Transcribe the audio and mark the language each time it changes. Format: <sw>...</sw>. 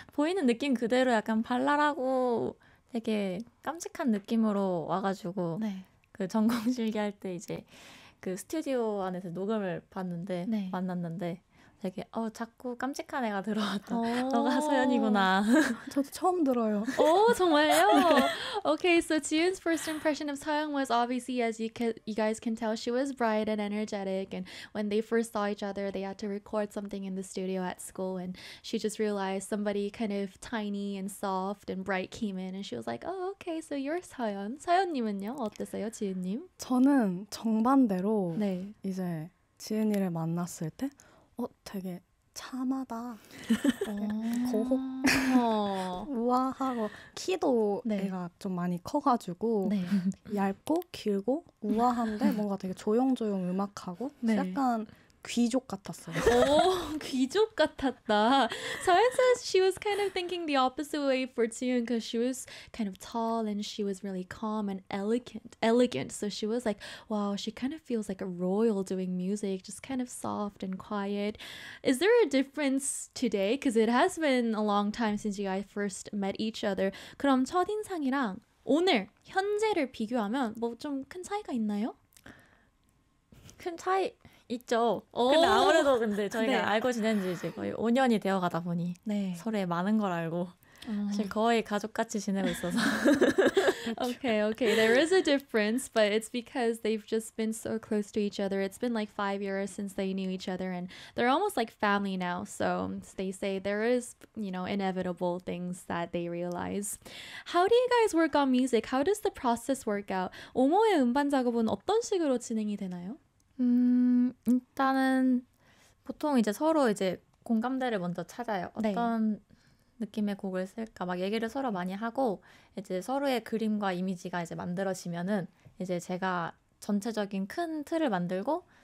<ko>보이는 느낌 그대로 약간 발랄하고 되게 깜찍한 느낌으로 와가지고 네. 그 전공 실기할 때 이제 그 스튜디오 안에서 녹음을 봤는데 네. 만났는데 되게 자꾸 깜찍한 애가 들어왔다. 너가 서연이구나. 저도 처음 들어요. 오, 정말요?</ko> <en>Okay, so Jiyun's first impression of Soyoung was obviously, as you guys can tell, she was bright and energetic. And when they first saw each other, they had to record something in the studio at school. And she just realized somebody kind of tiny and soft and bright came in. And she was like, oh, okay, so you're Soyoung.</en> <ko>서연님은요? 어땠어요, 지은님? 저는 정반대로 네. 이제 지은이를 만났을 때 되게 참하다. 고혹. 우아하고 키도 네. 애가 좀 많이 커가지고 네. 얇고 길고 우아한데 뭔가 되게 조용조용 음악하고 네. 약간 귀족 같았어요. 오, 귀족 같았다.</ko> <en>So it says she was kind of thinking the opposite way for Jiyun because she was kind of tall and she was really calm and elegant. So she was like, wow, she kind of feels like a royal doing music, just kind of soft and quiet. Is there a difference today? Because it has been a long time since you guys first met each other.</en> <ko>그럼 첫인상이랑 오늘 현재를 비교하면 뭐 좀 큰 차이가 있나요? 큰 차이 있죠. 근데 아무래도 근데 저희가 네. 알고 지낸 지 이제 거의 5년이 되어 가다 보니 네. 서로의 많은 걸 알고 사실 거의 가족같이 지내고 있어서</ko> <en>Okay, okay. There is a difference, but it's because they've just been so close to each other. It's been like 5 years since they knew each other, and they're almost like family now. So they say there is, you know, inevitable things that they realize. How do you guys work on music? How does the process work out?</en> <ko>오모의 음반 작업은 어떤 식으로 진행이 되나요? 일단은 보통 이제 서로 이제 공감대를 먼저 찾아요. 어떤 네. 느낌의 곡을 쓸까 막 얘기를 서로 많이 하고 이제 서로의 그림과 이미지가 이제 만들어지면은 이제 제가 전체적인 큰 틀을 만들고</ko>